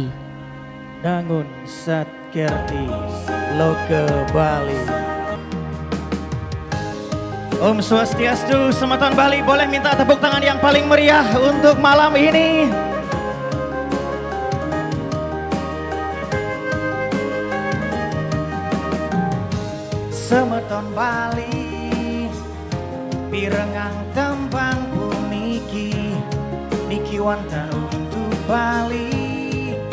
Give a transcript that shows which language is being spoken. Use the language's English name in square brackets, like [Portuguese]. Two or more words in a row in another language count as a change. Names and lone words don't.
[Balinese] Dangun Satkerti Loke Bali. Om Swastiastu, Semeton Bali, [Indonesian] boleh minta tepuk tangan yang paling meriah untuk malam ini. [Balinese] Semeton Bali, pirengang tembang puniki, niki wanta untuk Bali.